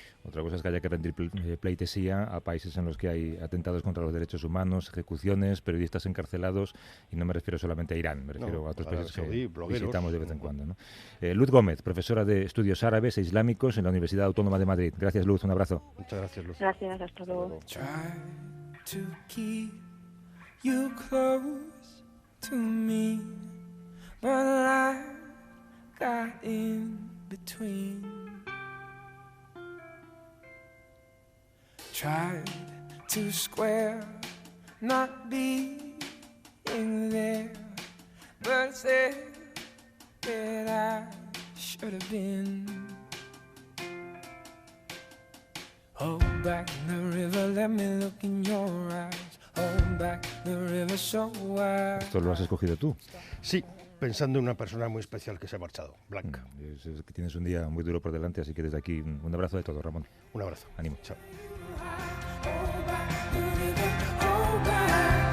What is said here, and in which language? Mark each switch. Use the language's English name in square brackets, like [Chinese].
[Spanish] Otra cosa es que haya que rendir pleitesía a países en los que hay atentados contra los derechos humanos, ejecuciones, periodistas encarcelados, y no me refiero solamente a Irán, me refiero a otros países que visitamos de vez en cuando, ¿no? Luz Gómez, profesora de Estudios Árabes e Islámicos en la Universidad Autónoma de Madrid. Gracias, Luz, un abrazo. Muchas gracias, Luz. Gracias, hasta luego. [English] To keep you close to me, but I got in between. Tried to square not being there, but said that I should have been. Hold back the river, let me look in your eyes. Hold back the river so wide. [Spanish] Esto lo has escogido tú. Sí, pensando en una persona muy especial que se ha marchado, Blanca. Es que tienes un día muy duro por delante, así que desde aquí un abrazo de todo, Ramón. Un abrazo. Ánimo. Chao. [English] Hold back the river, hold back.